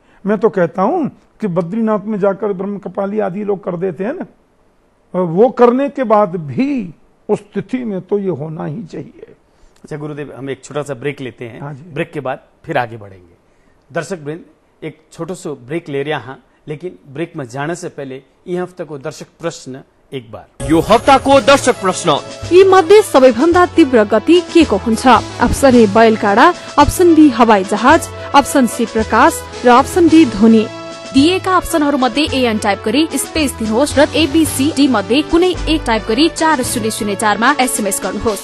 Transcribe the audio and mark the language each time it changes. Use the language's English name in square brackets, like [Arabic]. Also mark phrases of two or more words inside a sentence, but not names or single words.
[Hindi] मैं तो कहता हूं कि बद्रीनाथ में जाकर ब्रह्म कपाली आदि लोग कर देते हैं ना, वो करने के बाद भी उस तिथि में तो ये होना ही चाहिए। अच्छा गुरुदेव, हम एक छोटा सा ब्रेक लेते हैं। हाँ जी। ब्रेक के बाद फिर आगे बढ़ेंगे। दर्शक वृंद, एक छोटो सो ब्रेक ले रहा हाँ, लेकिन ब्रेक में जाने से पहले यह हफ्ता को दर्शक प्रश्न एक बार। [Nepali] यो हप्ताको दर्शक प्रश्न, यी मध्ये सबैभन्दा तीव्र गति के को हुन्छ? [English] option A [Nepali] बैलगाडा, [English] option B [Nepali] हवाई जहाज, [English] option C [Nepali] प्रकाश र [English] option D [Nepali] ध्वनि। दिएका अप्सनहरू मध्ये एएन टाइप गरी स्पेस दिनुहोस् र एबीसीडी मध्ये कुनै एक टाइप गरी 4004 मा एसएमएस गर्नुहोस्